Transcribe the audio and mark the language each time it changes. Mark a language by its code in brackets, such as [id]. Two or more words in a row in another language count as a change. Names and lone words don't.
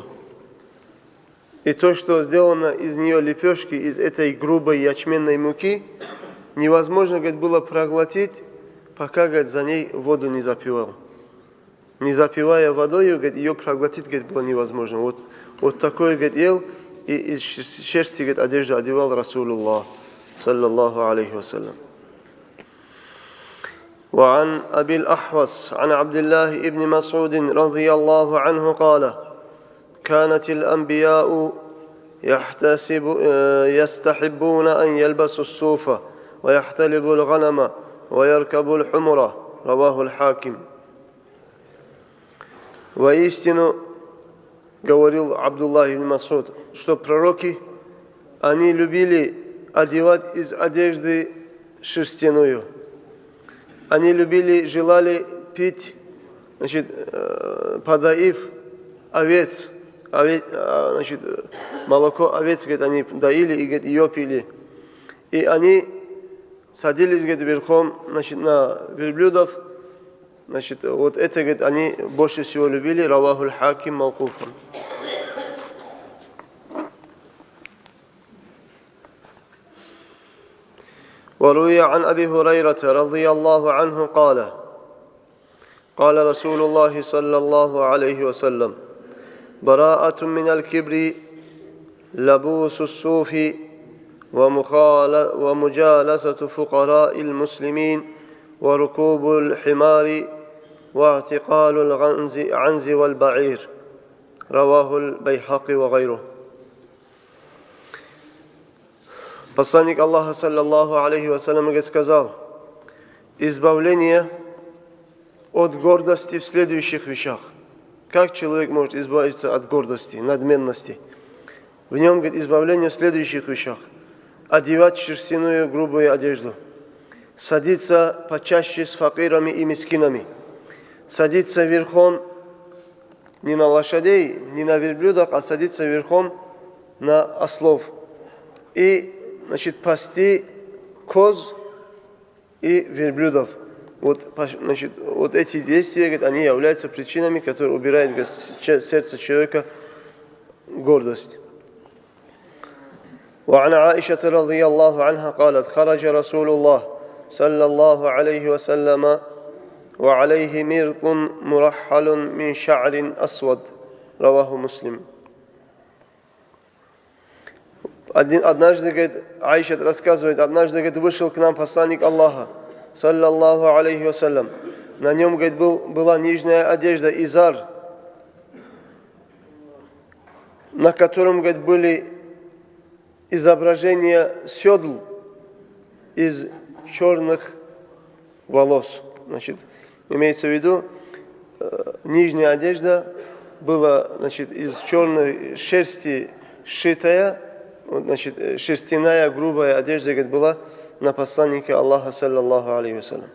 [ru] И то, что сделано из нее лепешки, из этой грубой ячменной муки, невозможно, говорит, было проглотить, пока, говорит, за ней воду не запивал. Не запивая водой, говорит, ее проглотить, говорит, было невозможно. Вот такое, говорит, ел, и из шерсти, говорит, одежду одевал [ar] رسول الله صلى الله عليه وسلم. وعن أبي الأحوص عن عبد الله بن مسعود رضي الله عنه قال: كانت الأنبياء يستحبون أن يلبسوا الصوف ويحتلبوا الغنم ويركبوا الحمر. رواه الحاكم. [ru] Воистину, говорил Абдуллах ибн Масуд, что пророки, они любили одевать из одежды шерстяную. Они любили, желали пить, значит, подаив овец, значит, молоко овец, говорит, они доили и, говорит, ее пили. И они садились, говорит, верхом, значит, на верблюдов. Значит, вот это, говорит, они больше всего любили. [ar] رواه الحاكم موقوفا. وروي عن أبي هريرة رضي الله عنه قال: قال رسول الله صلى الله عليه وسلم: براءة من الكبر لبوس الصوف ومجالسة فقراء المسلمين وركوب الحمار واعتقال العنز والبعير. رواه البيهقي وغيره. [ru] Посланник Аллаха [ar] صلى الله عليه وسلم [ru] сказал: избавление от гордости в следующих вещах. Как человек может избавиться от гордости, надменности? В нем, говорит, избавление в следующих вещах. Одевать шерстяную грубую одежду. Садиться почаще с факирами и мискинами. Садиться верхом не на лошадей, не на верблюдах, а садиться верхом на ослов. И, значит, пасти коз и верблюдов. Вот, значит, вот эти действия, говорит, они являются причинами, которые убирают, говорит, с сердца человека гордость. [ar] وعن عائشة رضي الله عنها قالت: خرج رسول الله صلى الله عليه وسلم وعليه مرط مرحل من شعر أسود. رواه Муслим. [ru] Однажды, говорит, Аиша рассказывает, однажды, говорит, вышел к нам посланник Аллаха, [ar] صلى الله عليه وسلم. [ru] На нем, говорит, была нижняя одежда, изар, на котором, говорит, были изображения седл из черных волос. Значит, имеется в виду, нижняя одежда была, значит, из черной шерсти сшитая, значит, шерстяная грубая одежда, говорит, была на посланнике Аллаха, [ar] صلى الله عليه وسلم.